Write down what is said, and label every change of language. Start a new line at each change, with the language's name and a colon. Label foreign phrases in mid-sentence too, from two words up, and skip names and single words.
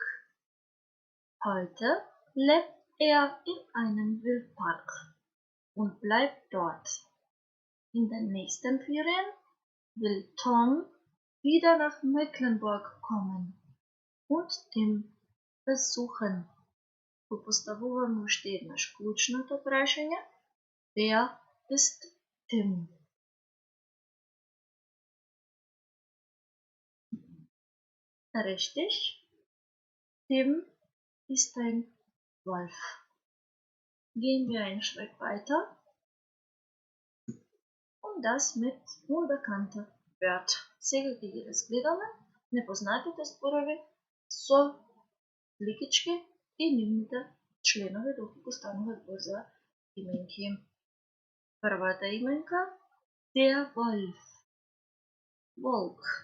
German: Heute lebt er in einem Wildpark und bleibt dort. In den nächsten Ferien will Tom wieder nach Mecklenburg kommen und Tim besuchen.
Macedonian: Поставуваме уште еднаш клучното прашање
German: Wer ist Tim? Richtig, Tim ist ein Wolf. Gehen wir einen Schritt weiter und das mit unbekannten Wörtern.
Macedonian: Сега ќе ги разгледаме непознатите зборови со ликички и нивните членови доколку станува збор за именки. Првата именка
German: Der Wolf,
Macedonian: волк.